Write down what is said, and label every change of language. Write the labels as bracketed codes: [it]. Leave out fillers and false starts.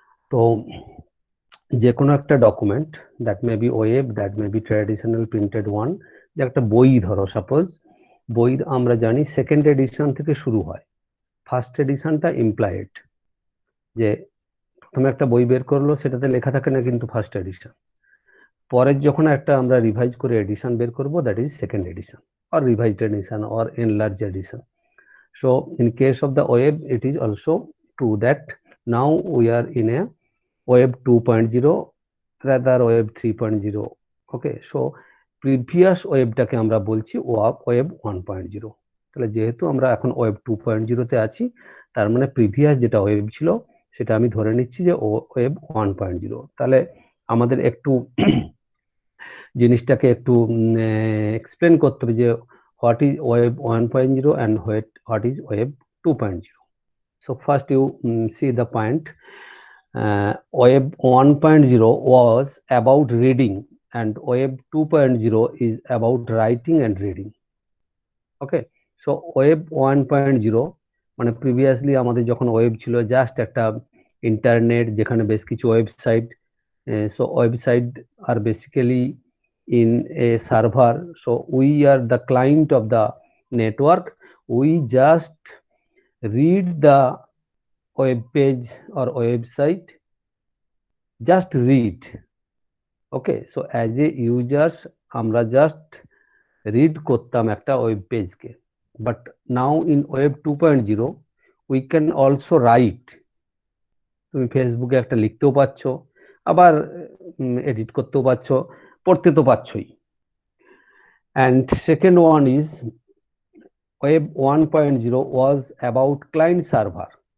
[bn] তো যে কোনো একটা document, [en] that may be web, that may be traditional printed one, [bn] যে একটা বই ধরো, সাপোজ বই আমরা জানি সেকেন্ড এডিশন থেকে শুরু হয়, ফার্স্ট এডিশনটা ইমপ্লাইড, যে প্রথমে একটা বই বের করলো সেটাতে লেখা থাকে না কিন্তু ফার্স্ট এডিশন, পরের যখন একটা আমরা রিভাইজ করে এডিশন বের করব, that is second addition [en] or revised edition or enlarged edition. So in case of the web, it is also true that now we are in a web 2.0 rather web 3.0. okay, so previous webটাকে [bn] আমরা বলছি [en] web 1.0। [bn] তাহলে যেহেতু আমরা এখন web 2.0 তে আছি, তার মানে প্রিভিয়াস যেটা ওয়েব ছিল সেটা আমি ধরে নিচ্ছি যে web 1.0। তাহলে আমাদের একটু জিনিসটাকে একটু এক্সপ্লেন করতে হবে যে [en] what is web 1.0 and what is web 2.0. So first you see the point. Web 1.0 was about reading and web 2.0 is about writing and reading. Okay, so web 1.0 [bn] মানে প্রিভিয়াসলি আমাদের যখন ওয়েব ছিল জাস্ট একটা internet যেখানে বেশ কিছু website, [en] so website are basically in a server, so we are the client of the network, we just read the web page or website, just read. okay, so as a users আমরা just read [bn] করতাম একটা web পেজকে, [en] but now in web 2.0 we can also write. [bn] তুমি ফেসবুকে একটা লিখতেও পাচ্ছ, আবার edit করতেও পাচ্ছ, পড়তে তো পাচ্ছই। [en] and second one is web 1.0 was about client server.